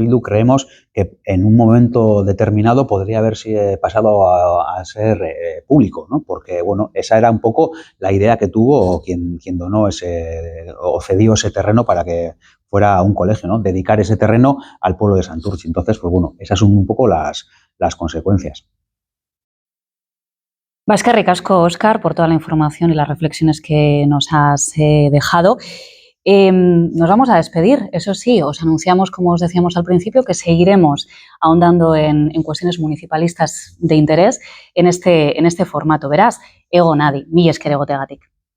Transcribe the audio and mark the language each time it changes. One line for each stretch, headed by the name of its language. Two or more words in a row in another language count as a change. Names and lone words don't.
Spanish: Bildu creemos que en un momento determinado podría haberse pasado a ser público, ¿no? Porque, bueno, esa era un poco la idea que tuvo quien donó o cedió ese terreno para que fuera un colegio, ¿no? Dedicar ese terreno al pueblo de Santurce. Entonces, pues bueno, esas son un poco las consecuencias.
Basque: Eskerrik asko,
Spanish: Óscar, por toda la información y las reflexiones que nos has dejado. Nos vamos a despedir, eso sí, os anunciamos, como os decíamos al principio, que seguiremos ahondando en cuestiones municipalistas de interés en este formato.
Basque: Beraz, egon adi, mila esker egoteagatik.